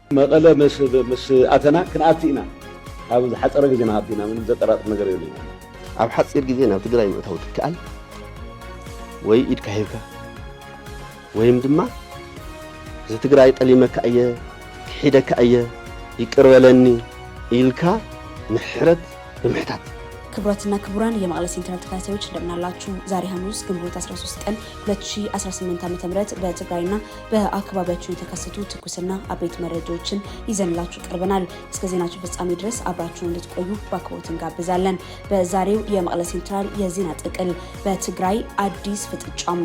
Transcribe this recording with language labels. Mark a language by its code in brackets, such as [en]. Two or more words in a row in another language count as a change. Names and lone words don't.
[ti] መቀለ ምስ አተና ክንአቲና ኣብ ሓፀረ ግዜ ናአቲና [am] ምን ዘጠራጥር ነገር የለኝ [ti] ኣብ ሓፂር ግዜ ናብ ትግራይ ምእታው ትከኣል ወይ ኢድካ ሂብካ ወይም ድማ እዚ ትግራይ ጠሊመካ እየ ክሒደካ እየ ይቅርበለኒ ኢልካ ንሕረት ብምሕታት [am] ክብራትና ክቡራን የመቀለ ሴንትራል ተከታታዮች እንደምናላችሁ ዛሬ ሐሙስ ግንቦት 13 ቀን 2018 ዓ.ም በትግራይና በአካባቢያቸው የተከሰቱ ትኩስና አበይት መረጃዎችን ይዘንላችሁ ቀርበናል። እስከ ዜናችን ፍጻሜ ድረስ አብራችሁን እንድትቆዩ በአክብሮት እንጋብዛለን። በዛሬው የመቀለ ሴንትራል የዜና ጥቅል በትግራይ አዲስ ፍጥጫም